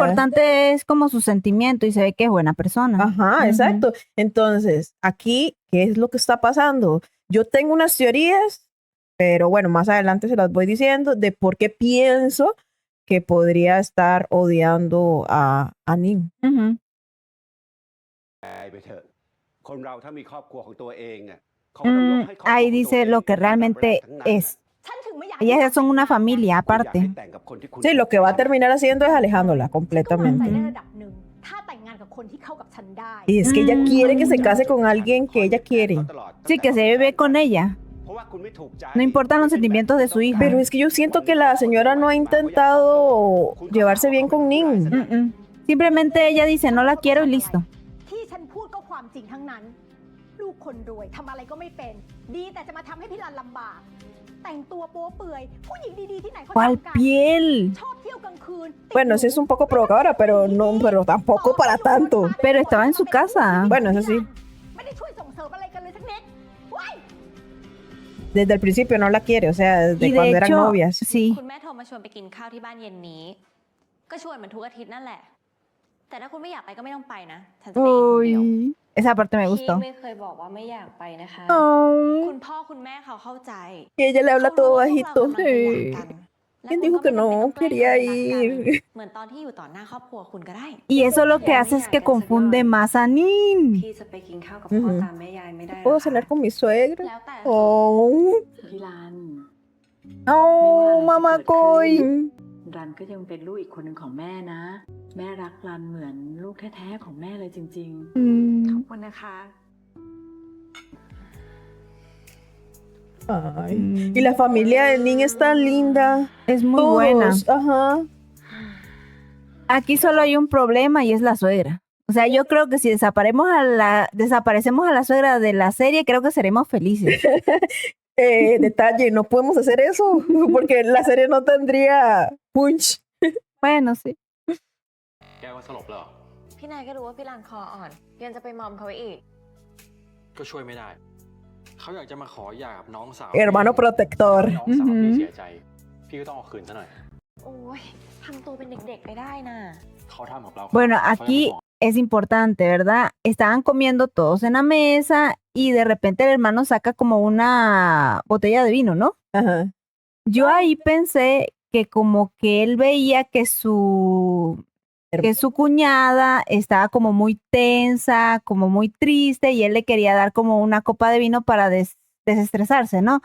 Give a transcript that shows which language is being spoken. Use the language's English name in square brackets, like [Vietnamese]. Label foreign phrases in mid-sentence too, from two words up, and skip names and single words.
[Spanish] importante es como su sentimiento y se ve que es buena persona. Ajá, Ujú. exacto. Entonces, aquí, ¿qué es lo que está pasando? Yo tengo unas teorías, pero bueno, más adelante se las voy diciendo de por qué pienso que podría estar odiando a Nin. Ujú. [Thai] ไปเถอะ คนเราถ้ามีครอบครัวของตัวเองอ่ะเขาก็ต้องยกให้ครอบครัวของตัว [Spanish] Ahí [Thai] เอง [Spanish] dice lo que [Thai] เป็นอันดับแรก [Spanish] realmente [Thai] ทั้งนั้น [Spanish] es. [Thai] ฉันถึงไม่อยาก [Spanish] Ellas ya son una familia [Thai] คุณอยาก [Spanish] aparte. [Thai] ให้แต่งกับคนที่คุณ [Spanish] Sí, lo que va a terminar haciendo es alejándola [Thai] ฉันก็วางใจ [Spanish] completamente. [Thai] ได้ระดับหนึ่ง ถ้าแต่งงานกับคนที่เข้ากับฉันได้ [Spanish] Y es que ella quiere que se case con alguien que ella quiere. Sí, que se vive con ella. [Thai] เพราะว่าคุณไม่ถูกใจ [Spanish] No importan los sentimientos de su hija. Pero es que yo siento que la señora no ha intentado llevarse bien con Nin. Mm-mm. Simplemente ella dice, no la quiero y listo. [Thai] ที่ฉันพูดก็ความจริงทั้งนั้น ลูกคนรวยทำอะไรก็ไม่เป็น ดีแต่จะมาทำให้พี่รันลำบาก แต่งตัวโป๊เปื่อยผู้หญิงดีๆที่ไหนเขา [Spanish] ¿Cuál [Thai] ทำกัน [Spanish] piel? [Thai] ชอบเที่ยวกลางคืน [Spanish] Bueno, sí es un poco provocadora, pero no, pero tampoco para tanto. Pero estaba en su casa. Bueno, eso sí. [Thai] ไม่ได้ช่วยส่งเสริมอะไรกันเลยสักนิดว้าย [Spanish] Desde el principio no la quiere, o sea, desde Y cuando de eran hecho, novias. sí. [Thai] คุณแม่โทรมาชวนไปกินข้าวที่บ้านเย็นนี้ ก็ชวนเหมือนทุกอาทิตย์นั่นแหละ แต่ถ้าคุณไม่อยากไปก็ไม่ต้องไปนะ ฉันจะไปเองคนเดียว [Spanish] Uy, esa parte me [Thai] พี่ [Spanish] gustó. [Thai] ไม่เคยบอกว่าไม่อยากไปนะคะ Oh. คุณพ่อคุณแม่เขาเข้าใจ [Spanish] Y ella le habla [Thai] เขารู้ [Spanish] todo [Thai] ว่าพวกเรา [Spanish] bajito. [Thai] กำลังจะหย่ากัน และ [Spanish] ¿Quién [Thai] คุณ [Spanish] dijo [Thai] ก็ [Spanish] que [Thai] ไม่ [Spanish] no [Thai] จำเป็นต้องแกล้ง [Spanish] quería [Thai] ทำให้รักกัน [Spanish] ir? [Thai] เหมือนตอนที่อยู่ต่อหน้าครอบครัวคุณก็ได้ [Spanish] Y eso lo que hace es que confunde más a Nin. [Thai] พี่จะไปกินข้าวกับพ่อตามแม่ยายไม่ได้หรอ [Spanish] ¿Puedo [Thai] คะ [Spanish] cenar con mi suegra? [Thai] แล้วแต่ Oh, พี่รัน [Spanish] Oh, mamá coy. [Thai] รันก็ยังเป็นลูกอีกคนหนึ่งของแม่นะ แม่รักรันเหมือนลูกแท้ๆของแม่เลยจริงๆ Mm. ขอบคุณนะคะ [Spanish] ay. Y la familia de Nin es tan linda. Es muy buena. Todos, ajá. Aquí solo hay un problema y es la suegra. O sea, yo creo que si desaparecemos a la suegra de la serie, creo que seremos felices. Detalle, no podemos hacer eso porque la serie no tendría punch. Bueno, sí. [Thai] แกว่าสลบแล้วเหรอ พี่นายก็รู้ว่าพี่รันคออ่อนยังจะไปมอมเขาไว้อีก ก็ช่วยไม่ได้ เขาอยากจะมาขอหย่ากับน้องสาว [Spanish] Hermano protector. [Thai] น้องสาวพี่เสียใจ พี่ก็ต้องเอาคืนซะหน่อย โอ้ยทำตัวเป็นเด็กๆไปได้น่ะ เขาทำกับเรา [Spanish] Bueno, [Thai] เขายัง [Spanish] aquí [Thai] ไม่บอก [Spanish] es importante, ¿verdad? Estaban comiendo todos en la mesa y de repente el hermano saca como una botella de vino, ¿no? Ajá. Yo ahí pensé que como que él veía que su cuñada estaba como muy tensa, como muy triste y él le quería dar como una copa de vino para desestresarse, ¿no?